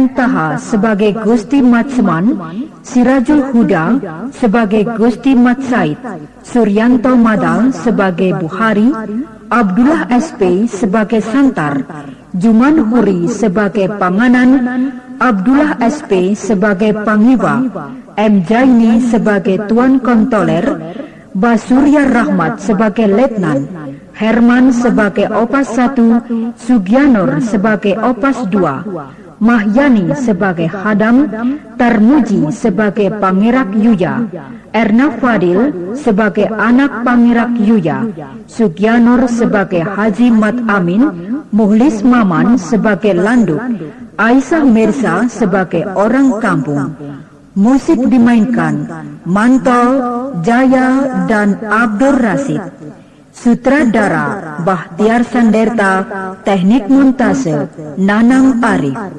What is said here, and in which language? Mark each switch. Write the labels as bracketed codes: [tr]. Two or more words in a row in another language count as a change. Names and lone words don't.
[id] Taha sebagai Gusti Matseman, Sirajul Huda sebagai Gusti Mat Said, Suryanto Madal sebagai Buhari, Abdullah SP sebagai Santar, Juman Huri sebagai Panganan, Abdullah SP sebagai Pangiwa, M. Jaini sebagai Tuan Kontoler, Basurya Rahmat sebagai Letnan, Herman sebagai Opas 1, Sugianor sebagai Opas 2, Mahyani sebagai Hadam, Tarmuji sebagai Pangerak Yuya, Erna Fadil sebagai anak Pangerak Yuya, Sugianor sebagai Haji Mat Amin, Muhlis Maman sebagai Landuk, Aisyah Mirza sebagai orang kampung. Musik dimainkan Manto, Jaya, dan Abdur Rasid. Sutradara Bahtiar Sanderta, teknik montase Nanang Arif.